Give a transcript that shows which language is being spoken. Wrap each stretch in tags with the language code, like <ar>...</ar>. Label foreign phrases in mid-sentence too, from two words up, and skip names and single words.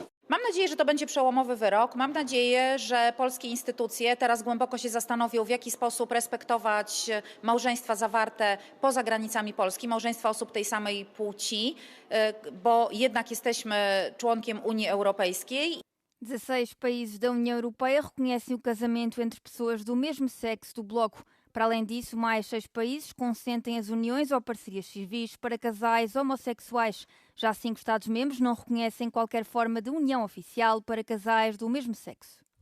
<pl>Mam nadzieję, że to będzie przełomowy wyrok. Mam nadzieję, że polskie instytucje teraz głęboko się zastanowią, w jaki sposób respektować małżeństwa zawarte poza granicami Polski, małżeństwa osób tej samej płci, bo jednak jesteśmy członkiem Unii Europejskiej.</pl> <pt>16 países da União Europeia reconhecem o casamento entre pessoas do mesmo sexo do Bloco. Para além disso, mais 6 países consentem as uniões ou parcerias civis para casais homossexuais. Já 5 Estados-membros não reconhecem qualquer forma de união oficial para casais do mesmo sexo.</pt>